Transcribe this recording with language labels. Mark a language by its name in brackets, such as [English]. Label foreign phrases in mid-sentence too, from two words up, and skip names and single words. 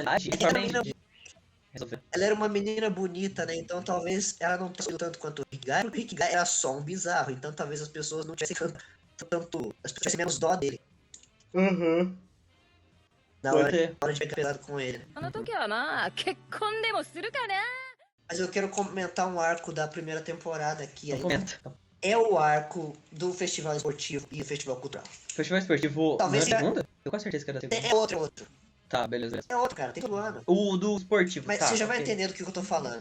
[Portuguese] personalidade, É que ela, era uma provavelmente menina, resolveu. ela era uma menina bonita, né? Então talvez ela não tenha sido tanto quanto o Hikigai, porque o Hikigai era só um bizarro, então talvez as pessoas não tivessem tanto, as pessoas tivessem menos dó dele Uhum. na Pode hora, ser. na hora de pegar pesado com ele. [Japanese] あの時はまあ結婚でもするかな。 [Portuguese] Mas eu quero comentar um arco da primeira temporada aqui Então ainda. comenta. É o arco do festival esportivo e o festival cultural. Festival esportivo Talvez na seja- segunda? Eu com certeza que era a segunda. É outro. Tá, beleza. É outro, cara, tem todo ano. O do esportivo, Mas tá. você já vai ok. entender do que eu tô falando.